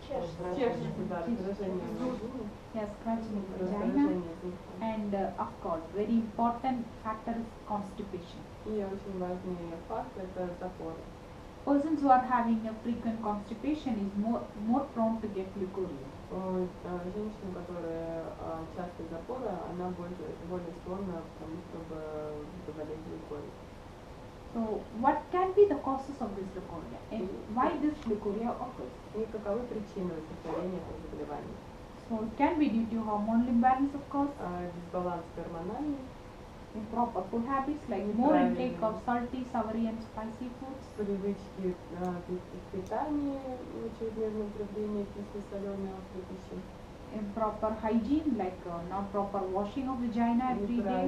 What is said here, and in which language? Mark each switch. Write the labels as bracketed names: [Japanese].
[Russian] чешется, да, раздражение в вагине, [English] Yeah, scratching in the vagina. [Russian] раздражение зубка. [English] And of course, very important factor is constipation. [Russian] И очень важный факт – это запоры. [English] Persons who are having a frequent constipation is more prone to get leukorrhea. [Russian] Женщина, которая часто запора, она более склонна к тому, чтобы заболеть лейкорией. [English] So, what can be the causes of this leukorrhea? And why this leukorrhea occurs? [Russian] И каковы причины возникновения этого заболевания? [English] So, it can be due to hormonal imbalance, of course, [Russian] Дисбаланс гормональный, [English] improper food habits like more intake of salty, savory, and spicy foods, [Russian] привычки к питанию, чрезмерное употребление кислой, соленой, острой пищи, [English] improper hygiene like not proper washing of vagina every day,